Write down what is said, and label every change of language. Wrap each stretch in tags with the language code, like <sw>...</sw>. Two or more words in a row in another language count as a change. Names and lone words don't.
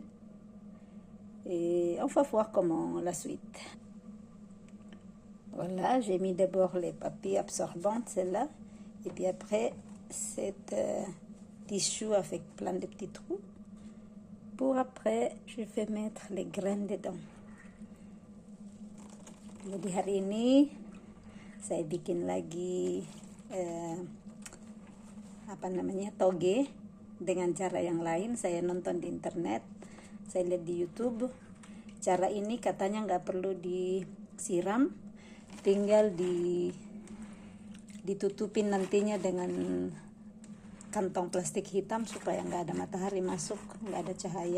<fr>Et on va voir comment la suite. Voilà, j'ai mis d'abord les papiers absorbants, celle-là. Et puis après, cette tissu avec plein de petits trous. Pour après, je vais mettre les graines dedans.</fr> <id>Jadi hari ini saya bikin lagi toge dengan cara yang lain. Saya nonton di internet, saya lihat di YouTube. Cara ini katanya nggak perlu disiram, tinggal ditutupin nantinya dengan kantong plastik hitam supaya nggak ada matahari masuk, nggak ada cahaya.</id>